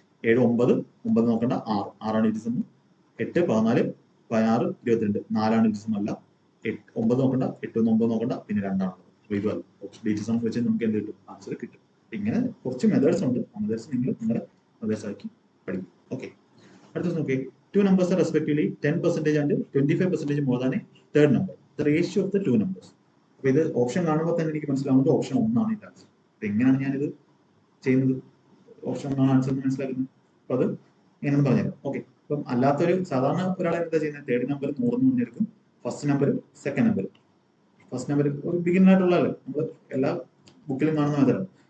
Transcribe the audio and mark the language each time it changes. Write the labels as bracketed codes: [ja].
[ml] 7 9 9 നോക്കണ്ട 6 6ആണ് DT some. 8 14 16 22 4ആണ് DT some അല്ല. 9 നോക്കണ്ട 8 9 നോക്കണ്ട പിന്നെ 2ആണ്. ഇതുമല്ല DT സം വെച്ച് നമുക്ക് എന്ത് കിട്ടും, ആൻസർ കിട്ടും. ഇങ്ങനെ കുറച്ച് മെത്തേഡ്സ് ഉണ്ട്. ആ മെത്തേഡ്സ് നിങ്ങൾ നിങ്ങളുടെ മെത്തേഡ്സ് ആക്കി പഠിക്കും. ഓക്കെ, അടുത്ത നോക്കിയേ, [en] 2 numbers are respectively 10% and 25% more than a third number. The ratio of the 2 numbers. [ml] അപ്പൊ ഇത് ഓപ്ഷൻ കാണുമ്പോൾ തന്നെ എനിക്ക് മനസ്സിലാവുന്നത് ഓപ്ഷൻ 1 ആണ് ഇതിന്റെ ആൻസർ. അപ്പൊ എങ്ങനെയാണ് ഞാനിത് ചെയ്യുന്നത്, ഓപ്ഷൻ 1 ആണ് ആൻസർ എന്ന് മനസ്സിലാക്കുന്നത്. അപ്പൊ അത് എങ്ങനെയാണെന്ന് പറഞ്ഞുതരാം. ഓക്കെ, അപ്പം അല്ലാത്തൊരു സാധാരണ ഒരാളെ എന്താ ചെയ്യുന്നത്, തേർഡ് നമ്പർ 100 എന്ന് പറഞ്ഞെടുക്കും, first number second number. First number ഒരു ബിഗിനർ ആയിട്ടുള്ളതല്ലേ, നമ്മൾ എല്ലാ ബുക്കിലും കാണുന്ന മെത്തേഡാണ്.